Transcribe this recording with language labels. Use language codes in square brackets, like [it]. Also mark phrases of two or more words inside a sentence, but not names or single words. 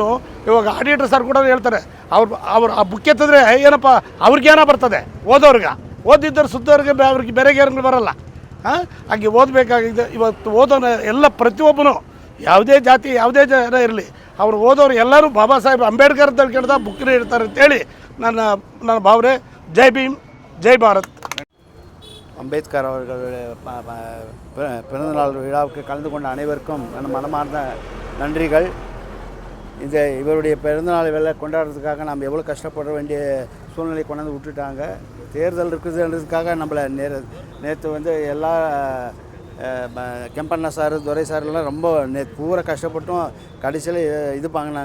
[kn] ಇವಾಗ ಆಡಿಟರ್ ಸರ್ ಕೂಡ ಹೇಳ್ತಾರೆ, ಅವ್ರು ಆ ಬುಕ್ ಎತ್ತಿದ್ರೆ ಏನಪ್ಪ ಅವ್ರಿಗೇನೋ ಬರ್ತದೆ, ಓದಿದ್ದರು ಸುತ್ತವ್ರಿಗೆ ಅವ್ರಿಗೆ ಬೇರೆಗೇನು ಬರೋಲ್ಲ. ಹಾಗೆ ಓದಬೇಕಾಗಿದೆ. ಇವತ್ತು ಓದೋನ ಎಲ್ಲ ಪ್ರತಿಯೊಬ್ಬನು ಯಾವುದೇ ಜಾತಿ ಯಾವುದೇ ಜನ ಇರಲಿ, ಅವರು ಓದೋರು ಎಲ್ಲರೂ ಬಾಬಾ ಸಾಹೇಬ್ ಅಂಬೇಡ್ಕರ್ ಅಂತ ಕೇಳ್ದ ಬುಕ್ನೇ ಇರ್ತಾರೆ ಅಂತೇಳಿ ನನ್ನ ಭಾವನೆ. [hi] जय भीम, जय भारत. [ta] அம்பேத்கர் அவர்கள் பிறந்தநாள் விழாவுக்கு கலந்து கொண்ட அனைவருக்கும் என் மனமார்ந்த நன்றிகள். இவருடைய பிறந்தநாள் வேலை கொண்டாடுறதுக்காக நம்ம எவ்வளோ கஷ்டப்பட வேண்டிய சூழ்நிலை கொண்டாந்து விட்டுட்டாங்க. தேர்தல் இருக்குதுன்றதுக்காக நம்மளை நேற்று வந்து எல்லா கெம்பண்ணா சார், துரை சார்லாம் ரொம்ப பூரா கஷ்டப்பட்டும் கடைசியில் இது வாங்கினாங்க.